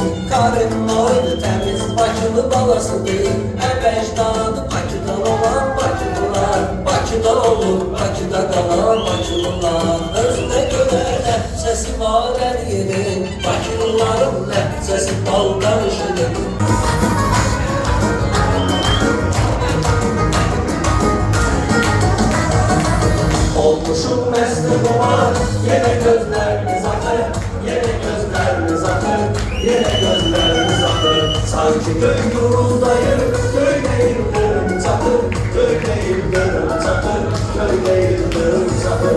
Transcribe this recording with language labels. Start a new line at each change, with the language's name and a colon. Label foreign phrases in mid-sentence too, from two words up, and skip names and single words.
Azerbaijani: Karın oydu təmiz Bakılı balasıdır, əvəcdadı Bakıdan olan Bakılılar. Bakıda olur, Bakıda qalan Bakılılar. Özünə görə ləhcəsi var hər yerin, Bakılıların ləhcəsi baldan şirin.
Turkish: Olmuşum mesle duman, yine gözleriniz akır, yine gözleriniz akır, yine gözleriniz akır. Sanki göy guruldayır, göyle yıldırım çakır, göyle yıldırım çakır, göyle yıldırım çakır.